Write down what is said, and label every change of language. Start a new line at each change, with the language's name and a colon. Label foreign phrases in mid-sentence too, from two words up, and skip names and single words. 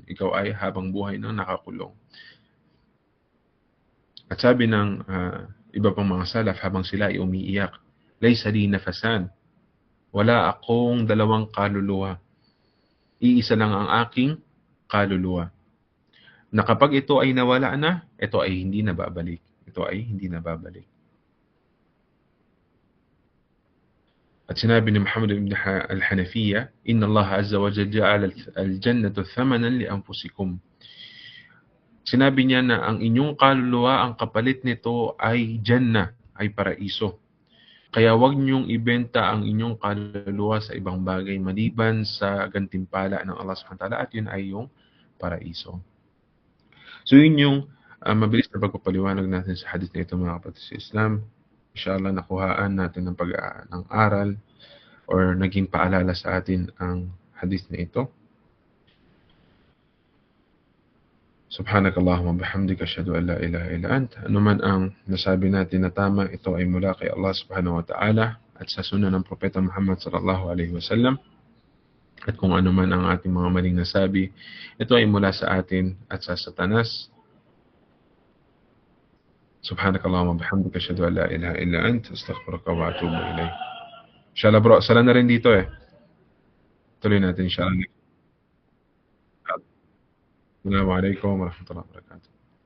Filipino: Ikaw ay habang buhay nang nakakulong. At sabi ng iba pang mga salaf habang sila ay umiiyak,
Arabic: ليس لي نفسان,
Filipino: wala akong dalawang kaluluwa, iisa lang ang aking kaluluwa. na kapag ito ay nawala na, ito ay hindi na babalik. Ito ay hindi na babalik. At sinabi ni
Arabic: Muhammad ibn al-Hanafiya, إن الله عز وجل جعل الجنة ثمنا لأنفسكم.
Filipino: Sinabi niya na ang inyong kaluluwa, ang kapalit nito ay Jannah, ay paraiso. Kaya wag niyong ibenta ang inyong kaluluwa sa ibang bagay maliban sa gantimpala ng Allah
Arabic: سبحانه وتعالى,
Filipino: at yun ay yung paraiso. So yun yung mabilis na pagpapaliwanag natin sa hadith na ito, mga kapatid sa Islam. Inshallah nakuhaan natin ng aral or naging paalala sa atin ang hadith na ito.
Arabic: سبحانك اللهم وبحمدك أشهد أن لا إله إلا أنت.
Filipino: Ano man ang nasabi natin na tama, ito ay mula kay Allah
Arabic: سبحانه وتعالى
Filipino: at sa sunna ng Propeta Muhammad
Arabic: صلى الله عليه وسلم.
Filipino: At kung ano man ang ating mga maling nasabi, ito ay mula sa atin at sa Satanas.
Arabic: سبحانك اللهم وبحمدك أشهد أن لا إله إلا أنت أستغفرك وأتوب إليك.
Filipino: Inshallah bro, sala na rin dito eh. Tuloy natin inshallah.
Arabic: السلام عليكم ورحمة الله وبركاته.